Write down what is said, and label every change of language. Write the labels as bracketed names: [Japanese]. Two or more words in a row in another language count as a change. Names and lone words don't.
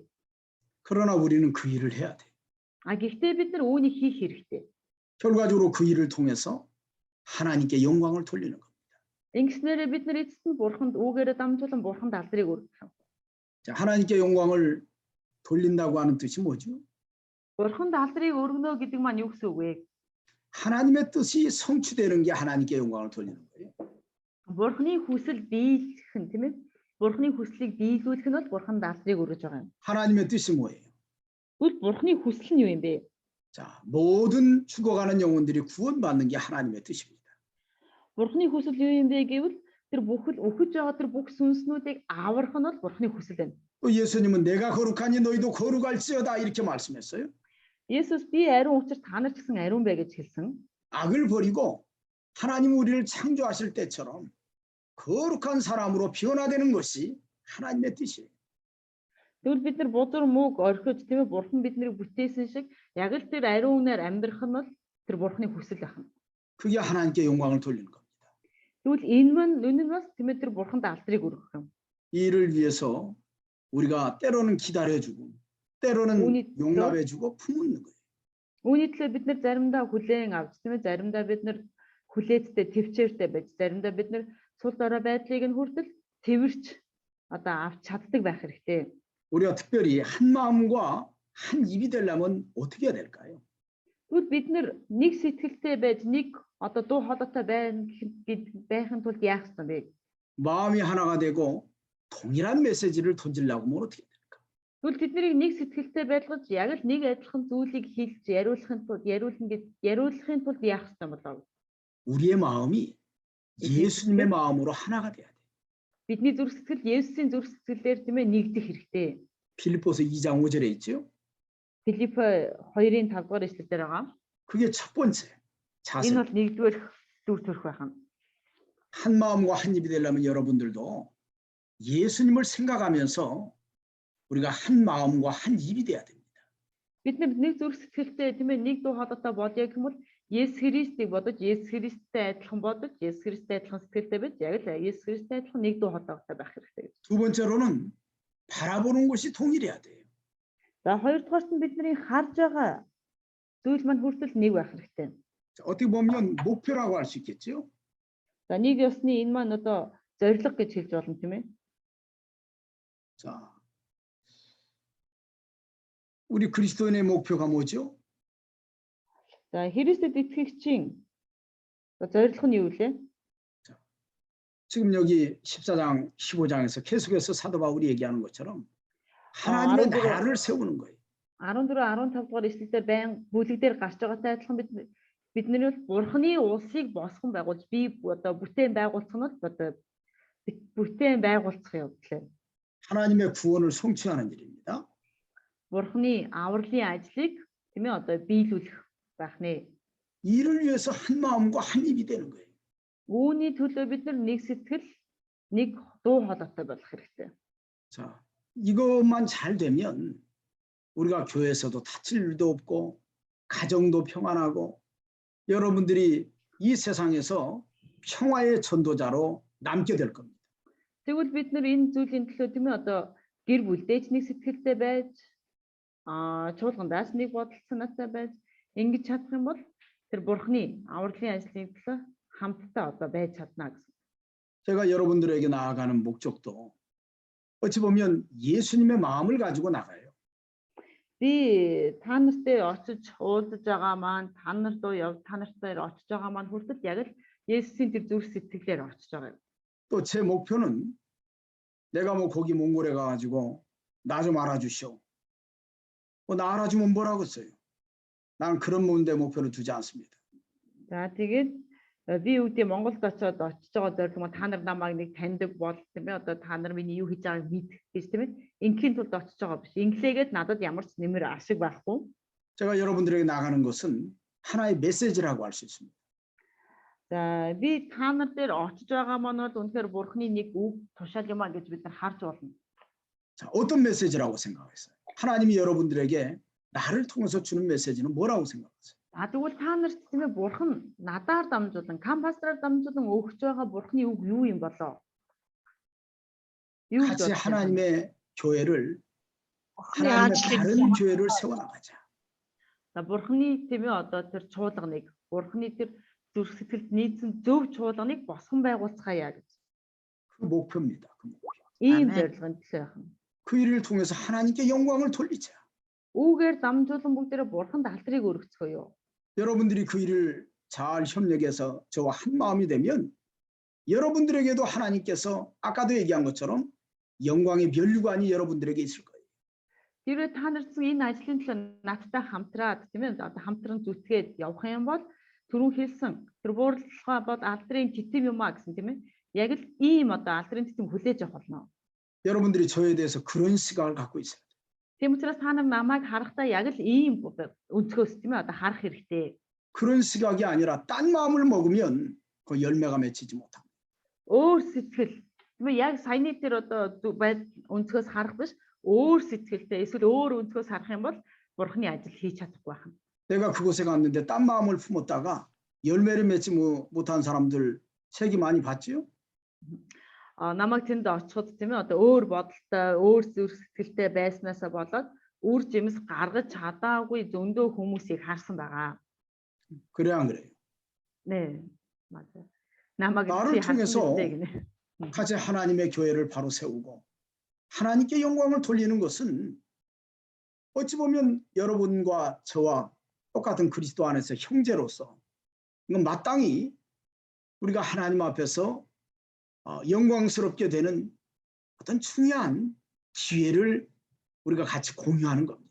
[Korean] 그러나 우리는 그 일을 해야 돼. [Mongolian] Гэхдээ бид нар үүнийг хийх хэрэгтэй. [Korean] 결과적으로 그 일을 통해서 하나님께 영광을 돌리는 겁니다. [Mongolian] Ингэснээр бид нар эцэст нь бурханд үүгээрээ дамжуулан бурханд алдрыг өргөх. [Korean] 자, 하나님께 영광을 돌린다고 하는 뜻이 뭐죠? [Mongolian] Бурханд алдрыг өргөнө гэдэг маань юу гэсэн үг вэ? [Korean] 하나님의 뜻이 성취되는 게 하나님께 영광을 돌리는 거예요. [Mongolian] Бурханы хүсэл биелэх нь тийм ээ? Бурханы хүслийг биелүүлэх нь бол бурханд алдрыг өргөж байгаа юм. [Korean] 하나님의 뜻이 뭐예요? [Mongolian] Тэгвэл бурханы хүсэл нь юу юм бэ? [Korean] 자, 모든 죽어가는 영혼들이 구원받는 게 하나님의 뜻입니다. [Mongolian] Бурхны хүсэл юу юм бэ гэвэл тэр бүхэл өхөж байгаа тэр бүх сүнснүүдийг аврах нь бол Бурхны хүсэл байна. [Korean] 또 예수님은 내가 거룩하니 너희도 거룩할지어다 이렇게 말씀했어요. [Mongolian] Есүс би ариун учраас та нар ч гэсэн ариун бай гэж хэлсэн. [Korean] 악을 버리고 하나님 우리를 창조하실 때처럼 거룩한 사람으로 변화되는 것이 하나님의 뜻이에요. [Mongolian] Тэгвэл бид нар бузар мөг орхиж тийм ээ Бурхан биднийг бүтээсэн шиг яг л тэр ариун үнээр амьдрах нь бол тэр Бурхны хүсэл байна. [Korean] 그게 하나님께 영광을 돌리는 겁니다. [Mongolian] Тэгвэл энэ нь бас тийм ээ тэр Бурханд алдрыг өргөх юм. [Korean] 이를 위해서 우리가 때로는 기다려주고 때로는 용납해주고 품는 거예요. [Mongolian] Үүний төлөө бид нар заримдаа хүлээн авч тийм ээ заримдаа бид нар хүлээдтэй төвчээртэй байж заримдаа бид нар сул дорой байдлыг нь хүртэл тэрвэрч одоо авч чаддаг байх хэрэгтэй. [Korean] 우리가 특별히 한 마음과 한 입이 되려면 어떻게 해야 될까요? [Mongolian] Тэгвэл бид нар нэг сэтгэлтэй байж нэг одоо дуу хоолойтой байхын тулд яах ёстой бэ? [Korean] 마음이 하나가 되고 동일한 메시지를 던지려고 하면 어떻게 될까? [Mongolian] Тэгвэл тэднийг нэг сэтгэлтэй байлгаж яг л нэг адилхан зүйлийг хэлж яриулахын тулд яах ёстой болов? [Korean] 우리의 마음이 예수님의 마음으로 하나가 돼야 돼. [Mongolian] Бидний зүрх сэтгэл Есүсийн зүрх сэтгэлээр тийм ээ нэгдэх хэрэгтэй. [Korean] 빌립보서 2장 5절에 있죠. [Mongolian] Филипп 2-ын 5 дугаар эшлэлээр байгаа. [Korean] 그게 첫 번째 자세. [Mongolian] Энэ бол нэгдүгээр дүр төрх байх юм. [Korean] 한 마음과 한 입이 되려면 여러분들도 예수님을 생각하면서 우리가 한 마음과 한 입이 돼야 됩니다. [Mongolian] Бид нэг зүрх сэтгэлтэй тийм ээ нэг дуу хоолойтой бодъё гэх юм бол Есүс Христийг бодож, Есүс Христтэй адилхан бодож, Есүс Христтэй адилхан сэтгэлтэй байж яг л Есүс Христтэй адилхан нэг дуу хоолойтой байх хэрэгтэй. [Korean] 두 번째로는 바라보는 것이 동일해야 돼요. [Mongolian] За хоёрдугаарт нь бидний харж байгаа зүйл маань хүртэл нэг байх хэрэгтэй. [Korean] 자, 어떻게 보면 목표라고 할 수 있겠죠. [Mongolian] За нэг ёсны энэ маань одоо зорилго гэж хэлж болно тийм ээ. [Korean] 자, 우리 그리스도인의 목표가 뭐죠? [Mongolian] За Христэд итгэгчийн зорилго нь юу вэ? [Korean] 지금 여기 14장, 15장에서 계속해서 사도 바울이 얘기하는 것처럼 하나님의 나라를 세우는 거예요. [Mongolian] 14, 15 дугаар эшлэлээр байн бүлэг дээр гарч байгаатай адилхан бидний бол Бурхны улсыг босгон байгуулж бие одоо бүтээн байгуулах нь одоо бүтээн байгуулах явдал. [Korean] 하나님의 구원을 성취하는 일입니다. [Mongolian] Бурхны авралын ажлыг тийм ээ одоо биелүүлэх байх нэ. [Korean] 이를 위해서 한 마음과 한 입이 되는 거예요. [Mongolian] Үүний төлөө бид нар нэг сэтгэл, нэг дуу хоолойтой болох хэрэгтэй. [Korean] 자, 이것만 잘 되면 우리가 교회에서도 다칠 일도 없고 가정도 평안하고 여러분들이 이 세상에서 평화의 전도자로 남게 될 겁니다. [Mongolian] Тэгвэл бид нар энэ зүйлийн төлөө тийм ээ одоо гэр бүлдээж нэг сэтгэлтэй байж чуулгандаас нэг бодол санаатай байж ингэж чадах юм бол тэр Бурхны авралын ажлын төлөө хамтдаа одоо байж чадна гэсэн. [Korean] 제가 여러분들에게 나아가는 목적도 어찌 보면 예수님의 마음을 가지고 나가요. [Mongolian] Би та нартай очиж уулзаж байгаа маань та нартай очиж байгаа маань хүртэл яг л Есүсийн тэр зүрх сэтгэлээр очиж байгаа юм. [Korean] 또 제 목표는 내가 뭐 거기 몽골에 가가지고 나 좀 알아주시오. 나 알아주면 뭐라고 써요? 나는 그런 문제 목표를 두지 않습니다. [Mongolian] За тэгээд би үүдээ Монголд очиж байгаа зорилго та нар намайг нэг таньдаг бол тийм ээ одоо та нар миний юу хийж байгааг мэд гэж тийм ээ ингийн тулд очиж байгаа биш. Инглээгээд надад ямар ч нэмэр ашиг байхгүй. [Korean] 제가 여러분들에게 나가는 것은 하나의 메시지라고 할 수 있습니다. [Mongolian] За би та нар дээр очиж байгаа маань бол үнэхээр Бурхны нэг үг тушаал юм а гэж бид нар харж болно. [Korean] 자, 어떤 메시지라고 생각하세요? 하나님이 여러분들에게 나를 통해서 주는 메시지는 뭐라고 생각하세요? [Mongolian] Тэгвэл та нарт тийм ээ Бурхан надаар дамжуулан, кампастраар дамжуулан өгч байгаа Бурхны үг юу юм болоо? [Korean] 같이 하나님의 교회를 하나님의 다른 교회를 세워나가자. [Mongolian] За Бурхны тийм ээ одоо тэр чуулганыг, Бурхны тэр зүрх сэтгэлд нийцэн зөв чуулганыг босгон байгуулцгаая гэж. [Korean] 그 목표입니다. 그 목표. [Mongolian] Ийм зорилгын төлөө байх нь. [Korean] 그 일을 통해서 하나님께 영광을 돌리자. [Mongolian] Үүгээр дамжуулан бүгдээрээ Бурханд алдрыг өргөцгөөё. [Korean] 여러분들이 그 일을 잘 협력해서 저와 한 마음이 되면 여러분들에게도 하나님께서 아까도 얘기한 것처럼 영광의 면류관이 여러분들에게 있을 거예요. [Mongolian] Хэрвээ та нар чинь энэ ажлын төлөө надтай хамтраад тийм ээ одоо хамтран зүтгээд явах юм бол түрүүн хэлсэн тэр буурлага бол алдрын титэм юм а гэсэн тийм ээ. Яг л ийм одоо алдрын титэм хүлээж авах болно. [Korean] 여러분들이 저에 대해서 그런 시각을 갖고 있어요. [Mongolian] Тийм учраас та нар намайг харахтаа яг л ийм өнцгөөс тийм ээ одоо харах хэрэгтэй. [Korean] 그런 시각이 아니라 딴 마음을 먹으면 그 열매가 맺히지 못합니다. [Mongolian] Өөр сэтгэл тийм ээ яг саяны тэр одоо өнцгөөс харах биш өөр сэтгэлтэй эсвэл өөр өнцгөөс харах юм бол бурхны ажил хийж чадахгүй байна. [Korean] 내가 그곳에 갔는데 딴 마음을 품었다가 열매를 맺지 못한 사람들 책이 많이 봤지요? [Mongolian] Намайг тэнд очиход тийм ээ одоо өөр бодолтой, өөр зүрх сэтгэлтэй байснаасаа болоод үр жимс гаргаж чадаагүй зөндөө хүмүүсийг харсан байгаа. [Korean] 그래 안 그래요? 네, 맞아요. 남아가 나를 통해서 네. 같이 하나님의 교회를 바로 세우고 하나님께 영광을 돌리는 것은 어찌 보면 여러분과 저와 똑같은 그리스도 안에서 형제로서 이건 마땅히 우리가 하나님 앞에서 영광스럽게 되는 어떤 중요한 기회를 우리가 같이 공유하는 겁니다.